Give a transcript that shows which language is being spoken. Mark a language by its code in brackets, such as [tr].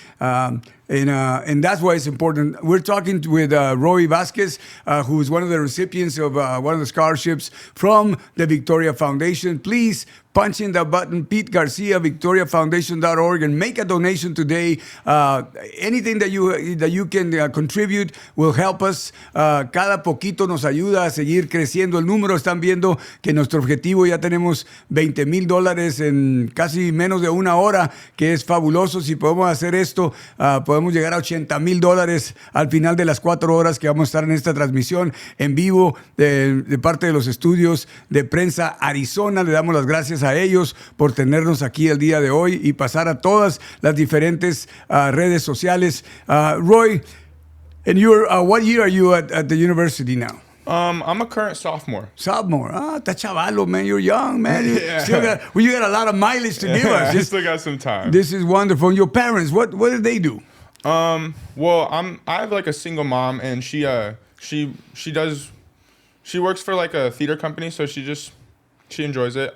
[en] And that's why it's important. We're talking with Raul Vasquez, who's one of the recipients of one of the scholarships from the Victoria Foundation. Please punch in the button, Pete Garcia, victoriafoundation.org, and make a donation today. Anything that you can contribute will help us. [es] Cada poquito nos ayuda a seguir creciendo el número. Están viendo que nuestro objetivo ya tenemos $20,000 en casi menos de una hora, que es fabuloso. Si podemos hacer esto, podemos llegar a $80,000 al final de las 4 horas que vamos a estar en esta transmisión en vivo de parte de los estudios de Prensa Arizona. Le damos las gracias a ellos por tenernos aquí el día de hoy y pasar a todas las diferentes redes sociales. [en] Roy, and what year are you at the university now? I'm a current sophomore. Sophomore. Está chavalo, man. You're young, man. You got a lot of mileage to give us. I still got some time. This is wonderful. And your parents, what do they do? Well, I have like a single mom, and she works for like a theater company, so she enjoys it.